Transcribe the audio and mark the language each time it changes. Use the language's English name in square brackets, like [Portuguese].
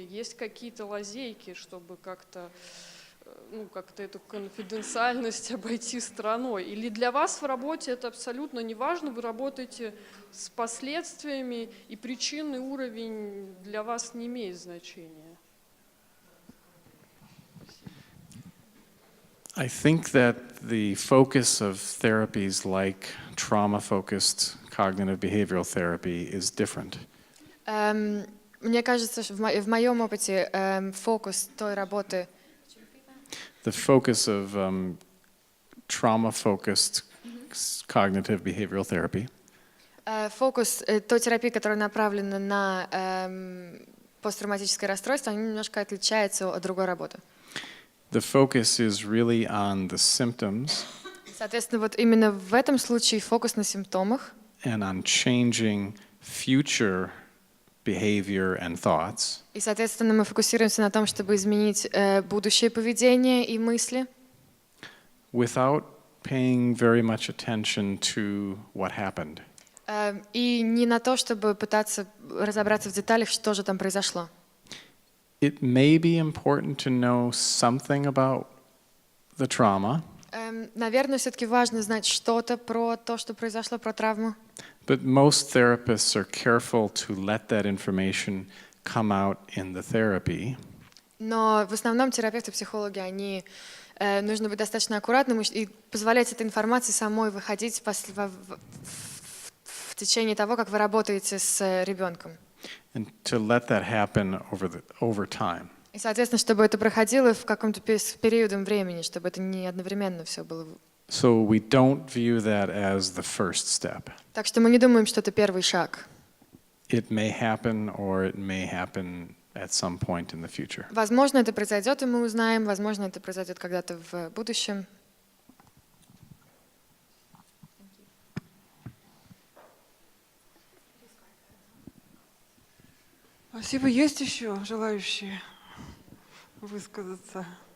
[Russian] Есть какие-то лазейки, чтобы как-то эту конфиденциальность обойти стороной? Или для вас в работе это абсолютно не важно, вы работаете с последствиями, и причинный уровень для вас не имеет значения? [English] I think that the focus of therapies like trauma-focused cognitive behavioral therapy is different. [Russian] Мне кажется, что в моем опыте фокус той работы, [English] The focus of trauma-focused cognitive behavioral therapy [Russian] фокус той терапии, которая направлена на посттравматическое расстройство, они немножко отличаются от другой работы. [English] the focus is really on the symptoms [Russian] Соответственно, вот именно в этом случае фокус на симптомах [English] and on changing future behavior and thoughts. [Russian] И, соответственно, мы фокусируемся на том, чтобы изменить будущее поведение и мысли, [English] Without paying very much attention to what happened. [Russian] И не на то, чтобы пытаться разобраться в деталях, что же там произошло. [English] It may be important to know something about the trauma, [Russian] Наверное, все-таки важно знать что-то про то, что произошло, про травму. [English] But most therapists are careful to let that information come out in the therapy. [Russian] Но в основном терапевты, психологи, они нужно быть достаточно аккуратным и позволять этой информации самой выходить в течение того, как вы работаете с ребенком. [English] And to let that happen over time. [Russian] И, соответственно, чтобы это проходило в каком-то периодом времени, чтобы это не одновременно все было. [English] So we don't view that as the first step. [Russian] Так что мы не думаем, что это первый шаг. [English] It may happen or it may happen at some point in the future. [Russian] Возможно, это произойдет, и мы узнаем. Возможно, это произойдет когда-то в будущем. Спасибо. Есть еще желающие высказаться?